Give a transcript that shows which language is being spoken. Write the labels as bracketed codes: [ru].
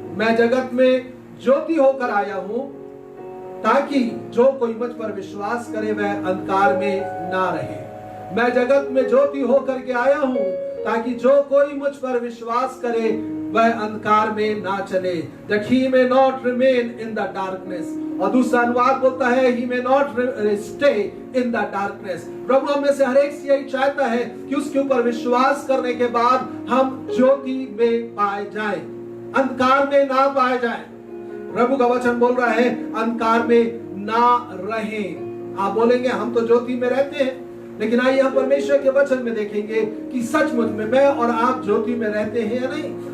[hi] मैं जगत में ज्योति होकर आया हूं ताकि जो कोई मुझ पर विश्वास करे वह अंधकार में ना रहे। मैं जगत में ज्योति होकर के आया हूं ताकि जो कोई मुझ पर विश्वास करे वह अंधकार में ना चले, [en] that he may not remain in the darkness। [hi] और दूसरा अनुवाद बोलता है [en] he may not stay in the darkness। [hi] प्रभु हमें से हर एक से यही चाहता है कि उसके ऊपर विश्वास करने के बाद हम ज्योति में पाए जाएं, अंधकार में ना पाए जाएं। प्रभु का वचन बोल रहा है अंधकार में ना रहें। आप बोलेंगे हम तो ज्योति में रहते हैं, लेकिन आइए हम परमेश्वर के वचन में देखेंगे कि सचमुच में मैं और आप ज्योति में रहते हैं या नहीं।